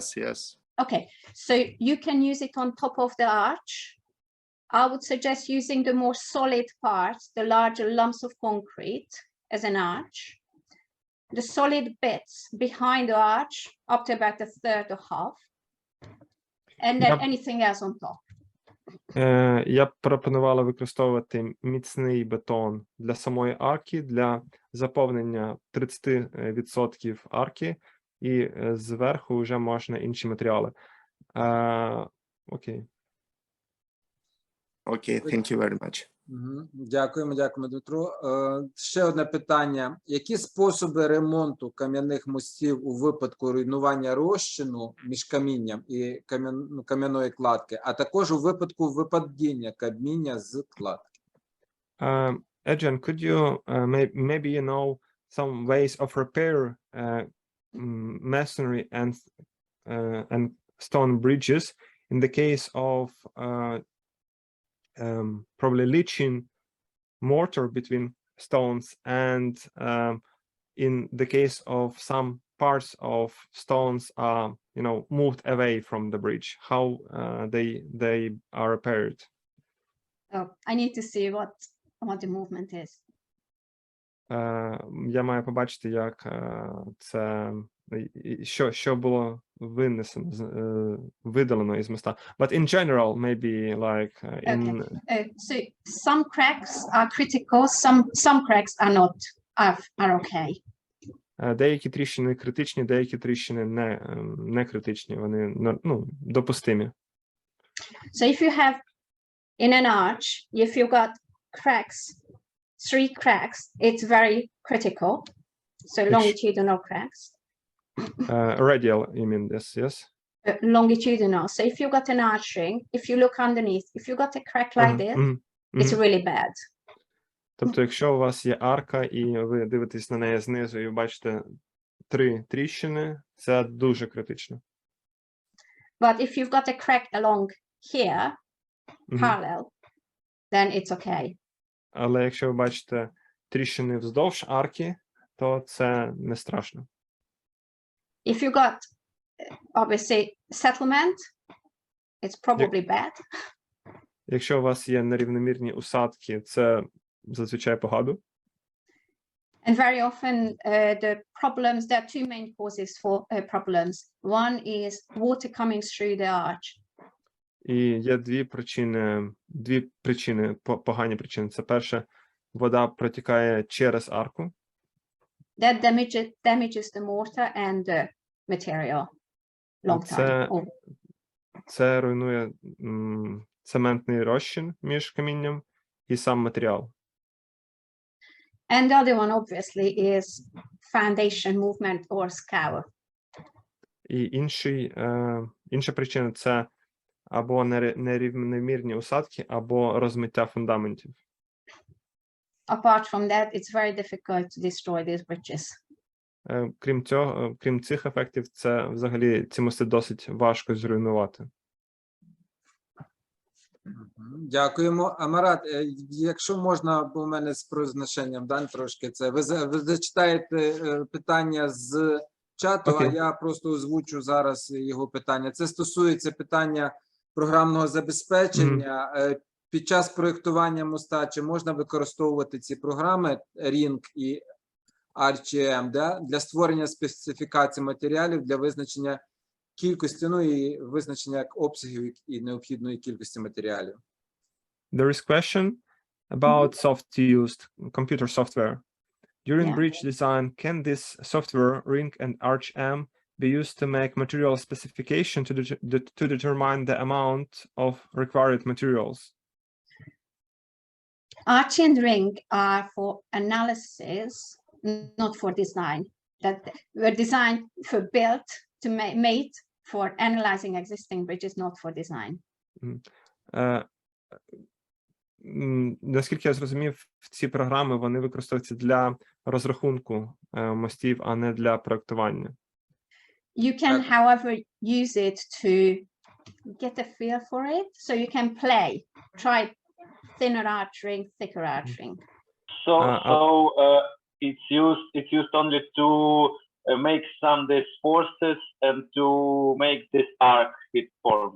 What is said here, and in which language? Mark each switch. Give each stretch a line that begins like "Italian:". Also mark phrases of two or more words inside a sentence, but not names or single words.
English: Okay, so you can use it on top of the arch. I would suggest using the more solid parts, the larger lumps of concrete as an arch. The solid bits behind the arch up to about a third or half. and then Yep. anything else on top.
Ukrainian: Я б пропонувала використовувати міцний бетон для самої арки, для заповнення 30% арки, і зверху вже можна інші матеріали. Окей. Окей,
English: thank you very much.
Ukrainian: Дякуємо, Дмитро. Ще одне питання. Які способи ремонту кам'яних мостів у випадку руйнування розчину між камінням і кам'яної кладки, а також у випадку випадіння каміння з кладки?
English: Adrian, could you maybe you know some ways of repair masonry and stone bridges in the case of probably leaching mortar between stones, and in the case of some parts of stones are moved away from the bridge, how they are repaired? Oh, I need to see what the movement is.
Ukrainian: Я маю побачити, як це, що було винесено, видалено із моста.
English: But in general, maybe like in... So some cracks are critical, some cracks are not, are okay.
Ukrainian: Деякі тріщини критичні, деякі тріщини не критичні, вони допустимі.
English: So if you have in an arch, if you got cracks, 3 cracks, it's very critical. So longitudinal cracks. Radial, you mean this, yes? Longitudinal. So if you got an arching, if you look underneath, if you got a crack like this, it's really bad.
Ukrainian: Тобто, якщо у вас є арка, і ви дивитесь на неї знизу, і ви бачите 3 тріщини, це дуже критично.
English: But if you've got a crack along here, parallel, then it's okay.
Ukrainian: Але якщо ви бачите тріщини вздовж арки, то це не страшно.
English: If you got, obviously, settlement, it's probably bad.
Ukrainian: Якщо у вас є нерівномірні усадки, це зазвичай погано.
English: And very often the problems, there are 2 main causes for problems. One is water coming through the arch.
Ukrainian: І є дві причини, погані причини. Це перше, вода протікає через арку.
English: That damages the mortar and the material long time.
Ukrainian: Це руйнує цементний розчин між камінням і сам матеріал.
English: And the other one, obviously, is foundation movement or scour.
Ukrainian: І інша причина – це або нерівномірні усадки, або розмиття фундаментів.
English: Apart from that, it's very difficult to destroy these bridges.
Ukrainian: Крім цих ефектів, це взагалі ці мости досить важко зруйнувати. Дякуємо. Амарат, якщо можна, бо в мене з произношенням трошки це. Ви зачитаєте питання з чату, а я просто озвучу зараз його питання. Це стосується питання програмного забезпечення. Під час проєктування моста чи можна використовувати ці програми Ring і Adrienn для створення специфікацій матеріалів для визначення кількості, і визначення обсягів і необхідної кількості матеріалів?
English: There is question about soft-used computer software. During bridge design, can this software, Ring and Adrienn, be used to make material specification to determine the amount of required materials? Adrienn and Ring are for analysis, not for design. That were designed for built to made for analyzing existing bridges, not for design.
Ukrainian: Наскільки я зрозумів, ці програми, вони використовуються для розрахунку мостів, а не для проектування.
English: You can, however, use it to get a feel for it. So you can play, try thinner arching, thicker arching. So it's used only to make some these forces and to make this arc hit form.